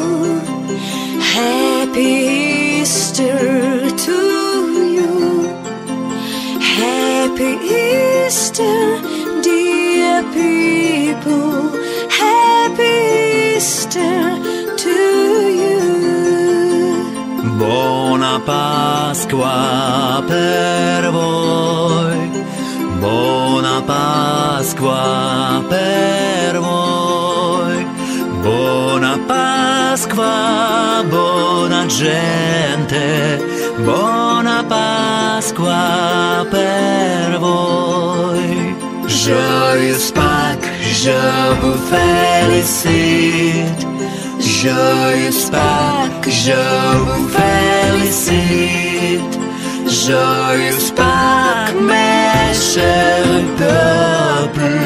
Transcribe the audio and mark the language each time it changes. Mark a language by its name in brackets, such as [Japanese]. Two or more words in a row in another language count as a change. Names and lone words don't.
[English] Happy Easter to you. Happy Easter, dear people. Happy Easter to you. [Italian] Buona Pasqua per voi. Buona Pasqua per voi. Buona Pasqua, buona gente. Buona Pasqua per voi. [French] Joyeuse Pâques, je vous félicite. Joyeuse Pâques, je vous félicite. Joyeuse Pâques, mes chers peuples.